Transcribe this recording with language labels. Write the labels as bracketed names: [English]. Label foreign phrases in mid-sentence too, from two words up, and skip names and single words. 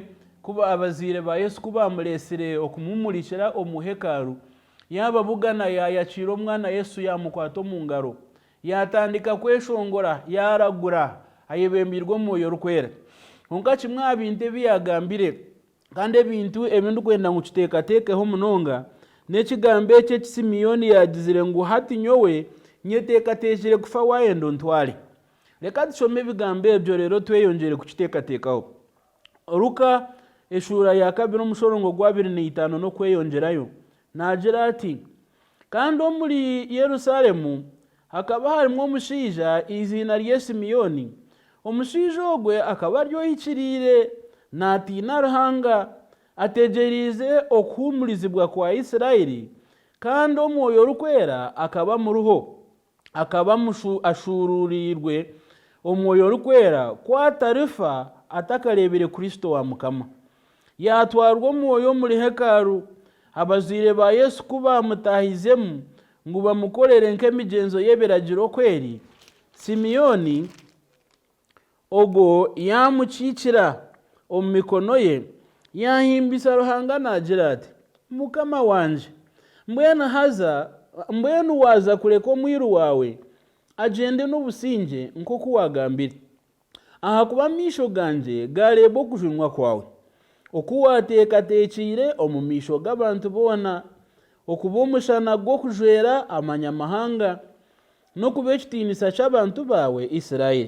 [Nyankole] kuba abazire ba Yesu kuba mulesire okumumurikira omu hekaru yaba bugana yayacira omwana Yesu yamukwato mu ngaro yatandika kweshongora yaragura ayebembirwe mu yorukwera konka kimwe abinte byagambire kandi ebintu ebindu kwenda ngo kitekatekeho munonga nekigambe cye Simiyoni yagizire ngo hati nyowe nyetekatejere kufa wayendo ntwale. Reka dusome ebigambo ebyo rero tweyongere kukitekatekaho. Luka eshura ya 2 omushorongo gwa 25 no kweyongerayo nagira ati kandi omuli Yerusalemu hakaba harimo omushija izina rye Simiyoni. Omushija ogwe akaba aryohikirire natina Ruhanga ategerize okuhumurizibwa kwa Isirayeli kandi omwoyo rukwera akaba muruho akaba ashururirwe omwoyo rukwera kwatarifa atakarebere Kristo wa mukama. Yatwarwa omwoyo muri hekaru abazire ba Yesu kuba mutahizemu ngo bamukorere nk'emigenzo y'ebiragiro kweri. Simiyoni ogo yamukikira omu mikono ye yahimbisa Ruhanga nagira ati mukama wanje mbwenu waza kureka omwiru wawe agende n'obusinge nk'oku wagambire aha kuba amisho ganje gareba okujunwa kwawe okuwateekateekire omu misho g'abantu boona okuba omushana gw'okujwera amanyamahanga n'okuba ekitiinisa ky'abantu bawe Isirayeli.